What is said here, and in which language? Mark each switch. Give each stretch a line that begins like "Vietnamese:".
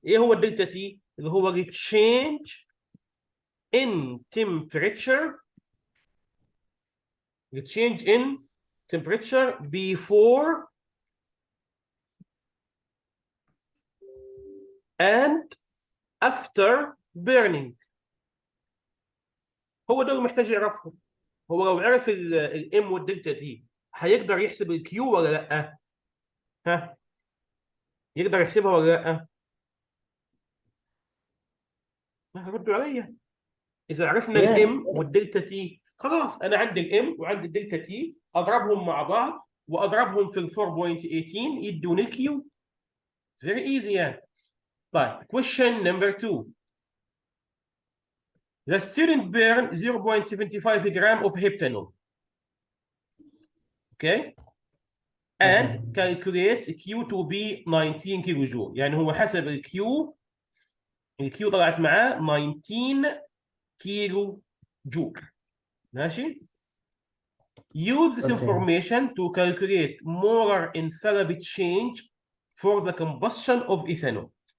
Arabic: ايه هو الدلتا تي؟ اللي هو التشينج
English: in temperature، change in temperature before and after burning.
Arabic: هو ده اللي محتاج يعرفه. هو لو عرف الام والدلتا تي هيقدر يحسب الكيو ولا لا؟ ها يقدر يحسبها ولا لا؟ ردوا عليا. اذا عرفنا الام والدلتا تي خلاص، انا عندي الام وعندي الدلتا تي، اضربهم مع بعض واضربهم في ال 4.18 يدوني الكيو.
English: Very easy
Arabic: يعني. طيب
English: question number 2. The student burned 0.75 gram of heptanol. Okay? And calculate Q to be 19
Arabic: كيلو جول. يعني هو حسب الكيو طلعت معاه 19 كيلو جول. ماشي؟
English: Use this information to calculate molar enthalpy change for the combustion of ethanol.